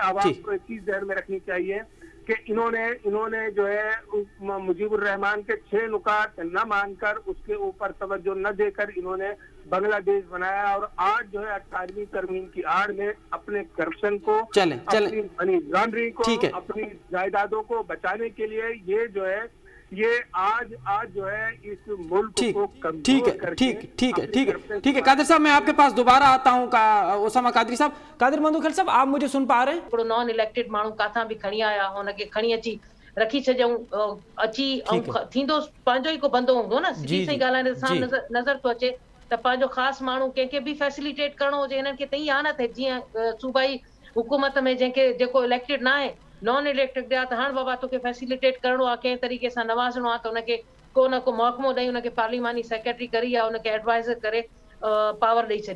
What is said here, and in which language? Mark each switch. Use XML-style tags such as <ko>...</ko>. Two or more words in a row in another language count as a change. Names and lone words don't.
<ur>عوام کو ایک چیز ذہن میں رکھنی چاہیے کہ انہوں نے جو ہے مجیب الرحمان کے 6 نکات نہ مان کر اس کے اوپر توجہ نہ دے کر انہوں نے بنگلہ دیش بنایا, اور آج جو ہے 18ویں ترمیم کی آڑ میں اپنے کرپشن کو, اپنی منی لانڈرنگ کو, اپنی جائیدادوں کو بچانے کے لیے یہ جو ہے یہ آج جو ہے اس ملک کو کمزور کر کے. ٹھیک ہے قادر صاحب, میں آپ کے پاس دوبارہ آتا ہوں. اسامہ قادری صاحب, قادر مندوخیل صاحب, آپ مجھے سن پا رہے ہیں؟</ur> <sd>हिकिड़ो</sd> <en>non elected</en> <sd>माण्हू काथां बि खणी आया हुनखे खणी अची रखी छॾियऊं, अची ऐं थींदो पंहिंजो ई को बंदो हूंदो न. सिधी सही ॻाल्हि आहे, सां नज़र थो अचे त पंहिंजो ख़ासि माण्हू कंहिंखे बि फैसिलिटेट करणो हुजे, हिननि खे त ईअं आहे न त जीअं सूबाई हुकूमत में जेको इलेक्टेड न आहे</sd> <en>non elected</en> <sd>आहे, त हाणे बाबा तोखे फैसिलिटेट करणो आहे, कंहिं तरीक़े सां नवाज़णो आहे, त हुनखे को न को महकमो ॾेई हुनखे</sd> <en>parliamentary secretary</en> <sd>करी या हुनखे एडवाइज़र करे पावर ॾेई छॾी.</sd>